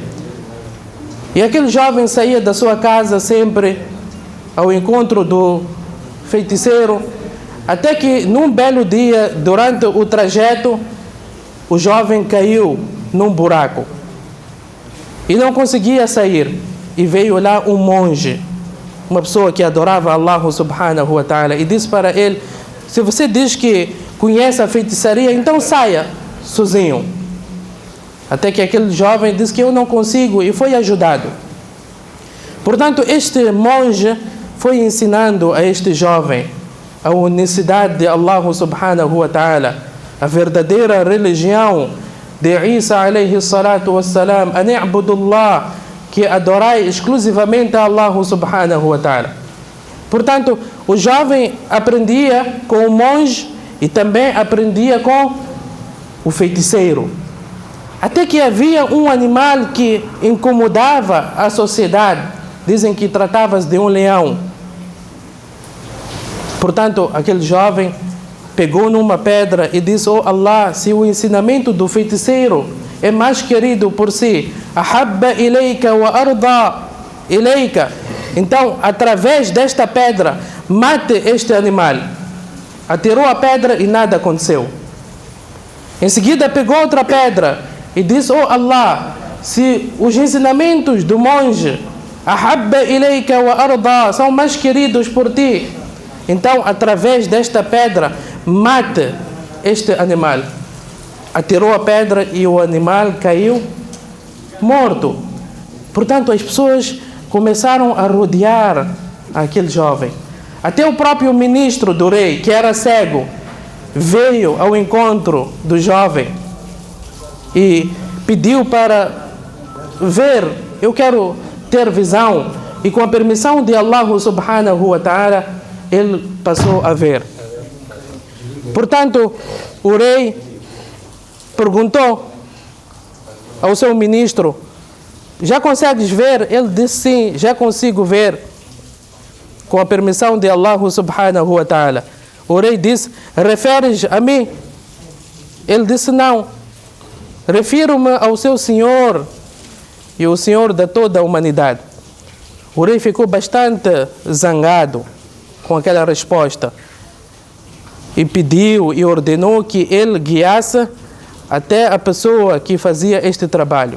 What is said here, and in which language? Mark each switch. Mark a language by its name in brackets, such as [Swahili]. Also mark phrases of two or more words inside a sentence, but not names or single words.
[Portuguese] E aquele jovem saía da sua casa sempre ao encontro do feiticeiro, até que num belo dia, durante o trajeto, o jovem caiu num buraco e não conseguia sair. E veio lá um monge, uma pessoa que adorava [Arabic] الله سبحانه وتعالى, [Portuguese] e disse para ele: se você diz que conhece a feitiçaria, então saia sozinho. Até que aquele jovem disse que eu não consigo, e foi ajudado. Portanto, este monge foi ensinando a este jovem a unicidade de [Arabic] الله سبحانه وتعالى, [Portuguese] a verdadeira religião de Isa [Arabic] عليه الصلاة والسلام, [Portuguese] a [Arabic] نعبد الله, [Portuguese] que adorai exclusivamente a [Arabic] الله سبحانه وتعالى. [Portuguese] Portanto, o jovem aprendia com o monge e também aprendia com o feiticeiro. Até que havia um animal que incomodava a sociedade. Dizem que tratava-se de um leão. Portanto, aquele jovem pegou numa pedra e disse: oh Allah, se o ensinamento do feiticeiro é mais querido por si, [Arabic] أحب إليك وأرضى إليك, [Portuguese] então através desta pedra mate este animal. Atirou a pedra e nada aconteceu. Em seguida pegou outra pedra e disse: oh Allah, se os ensinamentos do monge [Arabic] أحب إليك وأرضى [Portuguese] são mais queridos por ti, então através desta pedra mate este animal. Atirou a pedra e o animal caiu morto. Portanto, as pessoas começaram a rodear aquele jovem. Até o próprio ministro do rei, que era cego, veio ao encontro do jovem e pediu para ver: eu quero ter visão. E com a permissão de [Arabic] الله سبحانه وتعالى, [Portuguese] ele passou a ver. Portanto, o rei perguntou ao seu ministro: já consegues ver? Ele disse: sim, já consigo ver, com a permissão de [Arabic] الله سبحانه وتعالى. [Portuguese] O rei disse: referes a mim? Ele disse: não, refiro-me ao seu Senhor e o Senhor de toda a humanidade. O rei ficou bastante zangado com aquela resposta e pediu e ordenou que ele guiasse até a pessoa que fazia este trabalho.